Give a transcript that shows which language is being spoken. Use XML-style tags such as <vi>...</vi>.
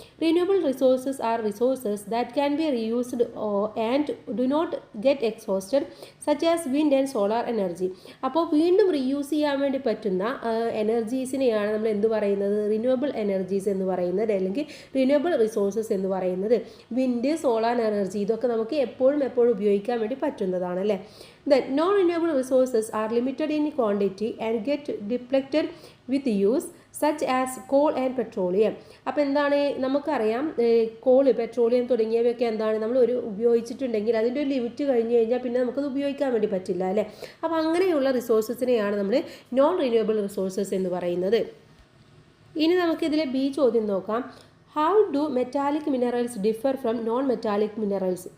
<en>Renewable resources are resources that can be reused and do not get exhausted such as wind and solar energy.</en> <ml>അപ്പോൾ വീണ്ടും reuse ചെയ്യാൻ വേണ്ടി പറ്റുന്ന എനർജീസിനെയാണ് നമ്മൾ എന്ത് പറയുന്നത്, റിന്യൂവബിൾ എനർജീസ് എന്ന് പറയുന്നത്, അല്ലെങ്കിൽ റിന്യൂവബിൾ റിസോഴ്സസ് എന്ന് പറയുന്നത്. വിൻഡ്, സോളാർ എനർജി ഇതൊക്കെ നമുക്ക് എപ്പോഴും ഉപയോഗിക്കാൻ വേണ്ടി പറ്റുന്നതാണ് അല്ലേ.</ml> <en>Then non-renewable resources are limited in quantity and get depleted with use, such as coal and petroleum.</en> <ml>അപ്പോൾ എന്താണ്, നമുക്കറിയാം കോള്, പെട്രോളിയം തുടങ്ങിയവയൊക്കെ എന്താണ് നമ്മൾ ഉപയോഗിച്ചിട്ടുണ്ടെങ്കിൽ അതിൻ്റെ ഒരു ലിമിറ്റ് കഴിഞ്ഞ് കഴിഞ്ഞാൽ പിന്നെ നമുക്കത് ഉപയോഗിക്കാൻ വേണ്ടി പറ്റില്ല അല്ലേ. അപ്പോൾ അങ്ങനെയുള്ള റിസോഴ്സസിനെയാണ് നമ്മൾ നോൺ റിന്യൂവബിൾ റിസോഴ്സസ് എന്ന് പറയുന്നത്. ഇനി നമുക്കിതിലെ ബി ചോദ്യം നോക്കാം.</ml> <en>How do metallic minerals differ from non metallic minerals?</en>